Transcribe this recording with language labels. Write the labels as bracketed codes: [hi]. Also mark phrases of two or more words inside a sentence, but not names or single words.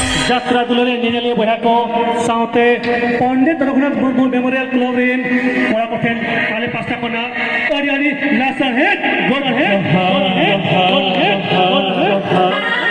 [en] Jastra Dulare Ninali Boyako, Saute, Ponde, Raghunath Murmu Memorial Club in Morakoten, Ale Pastakona, Oriani, Nasser Head, go ahead, go ahead, go ahead, go ahead.